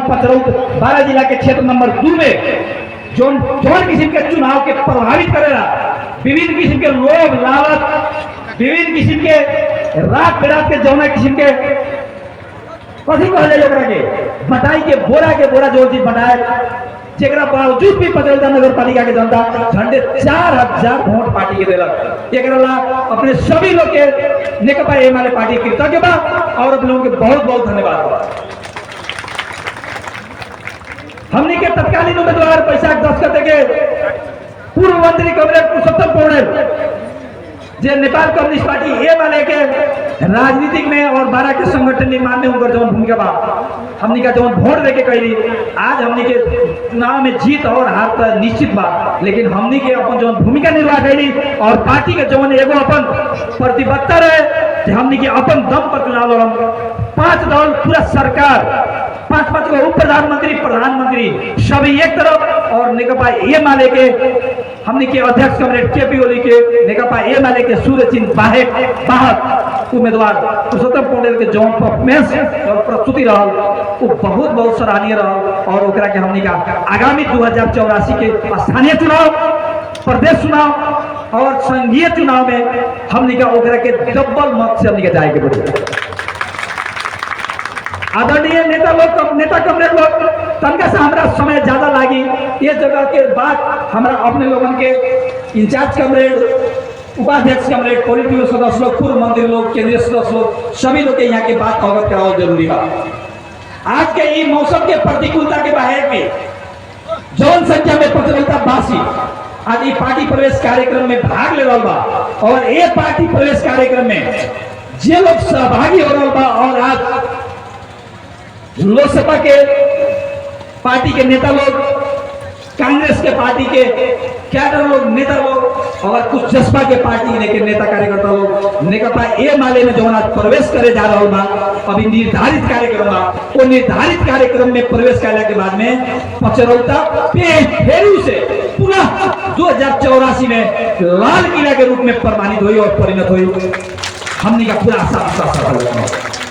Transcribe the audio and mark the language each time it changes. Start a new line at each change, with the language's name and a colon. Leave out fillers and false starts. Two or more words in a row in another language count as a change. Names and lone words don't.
Bhojpuri: पचरौत 12 जिला के क्षेत्र नंबर 2 में जौन किस्म के चुनाव के प्रभावित करेला विभिन्न किस्म के लोभ लालच विभिन्न किस्म के रात बेरात के जौना किस्म के कथी कहल जाए के बटाई के बोरा जो चीज बनाए जेकरा बावजूद भी पचरौता नगर पालिका के जनता झंडे 4000 वोट पार्टी के दिलक। एकरा ला अपने सभी लोग के नेकपा एमाले पार्टी कृतज्ञ बा और अपने लोगों के बहुत बहुत धन्यवाद बा। हमने के तत्कालीन उम्मीदवार बैसाख 10 गते के पूर्व मंत्री कमरेड पुरुषोत्तम पौडेल जे नेपाल कम्युनिस्ट पार्टी एमाले के राजनीतिक में और 12 के संगठन निर्माण में उनकर जो भूमिका बा हमने का जो वोट देके कैली आज हमने के चुनाव में जीत और हार तो निश्चित बा लेकिन हमने के अपन जो भूमिका निर्वाह कैली और पार्टी के जो एगो अपन प्रतिबद्धता रहे हमने के अपन दम पर चुनाव लड़म 5 दल पूरा सरकार 5 गो उप प्रधानमंत्री प्रधानमंत्री सभी एक तरफ और नेकपा एमाले के हमने के अध्यक्ष कमरेड केपी ओली के नेकपा एमाले के सूर्यचिन्ह बाहक उम्मीदवार पुरुषोत्तम पौडेल के जो परफॉर्मेंस और प्रस्तुति रहल वो बहुत सराहनीय रहल और ओकरा के हमने का आगामी 2084 के स्थानीय चुनाव प्रदेश चुनाव और संघीय चुनाव में हमने का ओकरा के डबल मत से हमने के जाए के पड़ी। आदरणीय नेता कमरेड लोग तनका से हमारा समय ज्यादा लागी ये जगह के बाद हमारा अपने लोगों के इंचार्ज कमरेड उपाध्यक्ष कमरेड पोलिट ब्यूरो सदस्य लोग पूर्व मंत्री लोग केंद्रीय सदस्य लोग सभी लोग के यहाँ के बात अवगत कराओ जरूरी है। आज के ये मौसम के प्रतिकूलता के बाहर में जौन संख्या में पचरौता बासी आज ये पार्टी प्रवेश कार्यक्रम में भाग ले रहा बा और ये पार्टी प्रवेश कार्यक्रम में जे लोग सहभागी हो रहा बा और आज लोकसभा के पार्टी के नेता लोग कांग्रेस के पार्टी के कैडर लोग नेता लोग और कुछ जसपा के पार्टी के नेता कार्यकर्ता लोग नेकपा एमाले में जो प्रवेश करे जा रहा बा अभी निर्धारित कार्यक्रम बा वो निर्धारित कार्यक्रम में प्रवेश करने के बाद में पचरौता फेरू से पुनः 2084 में लाल किला के रूप में प्रमाणित हुई और परिणत हुई हमने का पूरा सफल